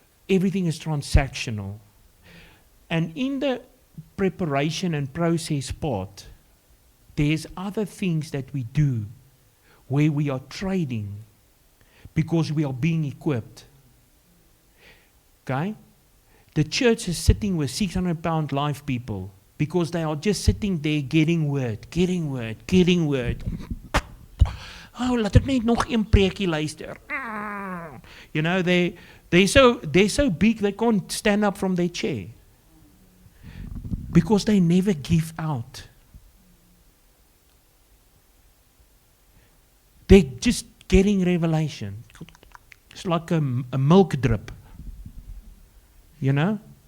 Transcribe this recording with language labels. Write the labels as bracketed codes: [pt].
[en] Everything is transactional. And in the preparation and process part, there's other things that we do where we are trading because we are being equipped. Okay? The church is sitting with 600-pound life people because they are just sitting there getting word. [af] Oh, laat ek net nog een preekie luister. [en] You know, they're so big they can't stand up from their chair. Because they never give out. They're just getting revelation. It's like a milk drip. You know?